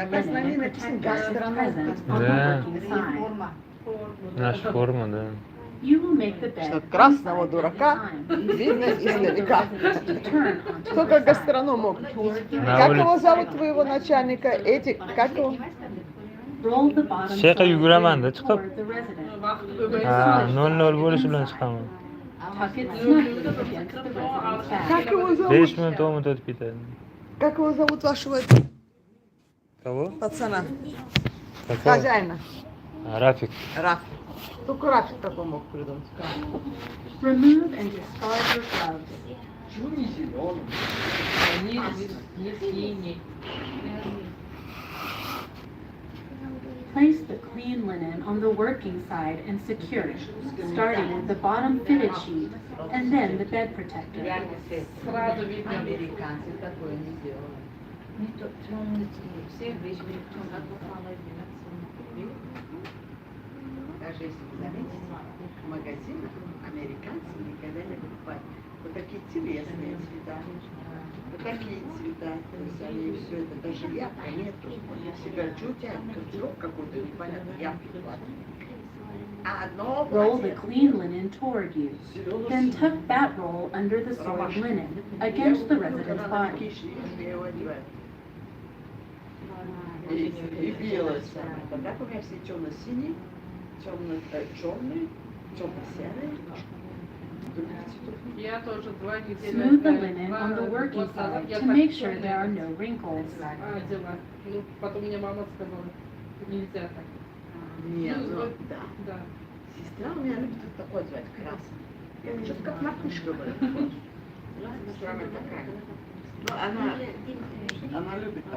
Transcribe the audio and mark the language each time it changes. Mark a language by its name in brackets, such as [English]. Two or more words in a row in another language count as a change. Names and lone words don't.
[Russian] Оказывается, на ней написано гастроном. Да. Наша форма, да. Что красного дурака видно издалека. Только гастроном мог. Как его зовут, твоего начальника? Как его? [Uzbek] Shayqa yuguraman-da chiqib. Ha, 0-0 bo'lishi bilan chiqaman. [Russian] Как его 5 зовут? [Uzbek] minut 10 minut o'tib ketadi. [Russian] Как его зовут вашего Кого? пацана? Какого? Хозяина. Рафик. Рафик. Только Рафик такой мог придумать. [English] Remove and discard your gloves. Place the clean linen on the working side and secure it, starting with the bottom fitted sheet and then the bed protector. [Russian] Сразу видно американцы, такое не делали. Все вещи Даже если вы заметите, в магазинах американцы никогда не покупают вот такие телесные цвета, вот такие цвета, то есть они все это, даже ярко нету. Все говорят, что у тебя костюм какой-то непонятный, яркий платье. А одно [English] Roll the clean linen toward you, then tuck that roll under the soiled linen against the resident's body. [Russian] И белое самое. Тогда у меня все темно-синие, темно-черные, темно-серые. Я тоже 2 недели. [English] Smooth the linen on the working side to make sure there are no wrinkles. [Russian] Дела. Ну, потом мне мама сказала, нельзя так. Нет, Ну, ну, вот, да. Да. Сестра у меня любит вот такой звать, красный. Что-то как макушка была. Она такая. Ну, она любит так.